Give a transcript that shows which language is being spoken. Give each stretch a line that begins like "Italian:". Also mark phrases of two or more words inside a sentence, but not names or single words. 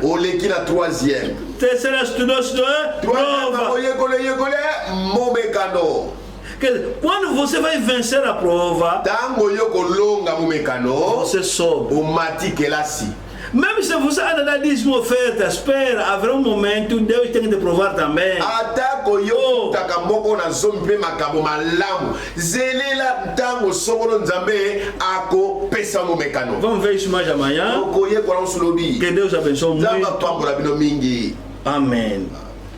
Portuguese: Terceira, estudou, prova. Quando você vai vencer a prova, você sobe. Même se você anda da dízimo oferta, espera, haverá um momento, Deus tem que te provar também.
Lingala: Atako yo taka moko na zombi pe makabo malamu. Zelela ntango sokolo nzambe ako pesa mo mekano.
Portuguese: Vamos ver isso mais amanhã. Que Deus abençoe muito.
Lingala: Mingi.
Portuguese: Amém.